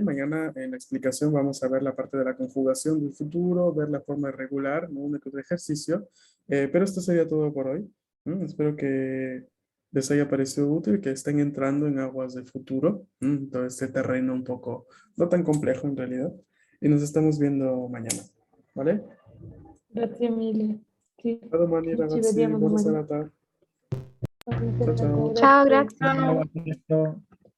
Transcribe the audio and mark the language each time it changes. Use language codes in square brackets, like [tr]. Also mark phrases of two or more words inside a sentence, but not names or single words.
[es] Mañana en la explicación vamos a ver la parte de la conjugación del futuro, ver la forma regular, ¿no? Uno que otro ejercicio. Pero esto sería todo por hoy. Espero que les haya parecido útil, que estén entrando en aguas del futuro. Todo este terreno un poco, no tan complejo en realidad. Y nos estamos viendo mañana. ¿Vale? [it] Grazie mille. Sì, Ciao domani ci ragazzi, vediamo buona domani. serata. Buona Ciao serata, ciao. Ciao, grazie. grazie. [es] Chao, hasta luego.